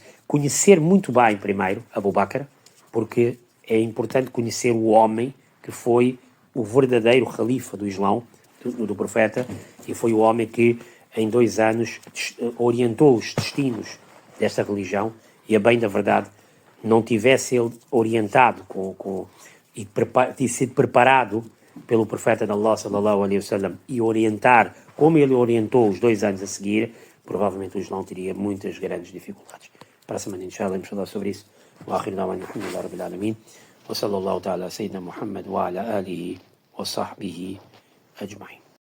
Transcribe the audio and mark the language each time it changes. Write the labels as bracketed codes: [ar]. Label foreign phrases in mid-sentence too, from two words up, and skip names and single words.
[pt] Conhecer muito bem primeiro Abu Bakr, porque é importante conhecer o homem que foi o verdadeiro califa do Islão, do profeta, e foi o homem que em 2 anos orientou os destinos desta religião e, a bem da verdade, não tivesse ele orientado e sido preparado pelo profeta de Allah [ar] صلى الله عليه وسلم [pt] e orientar como ele orientou os 2 anos a seguir, provavelmente o Islão teria muitas grandes dificuldades. Para a semana, inshallah, vamos falar sobre isso. [ar] وآخر دعوانا الحمد لله رب العالمين وصلى الله تعالى سيدنا محمد وعلى آله وصحبه أجمعين.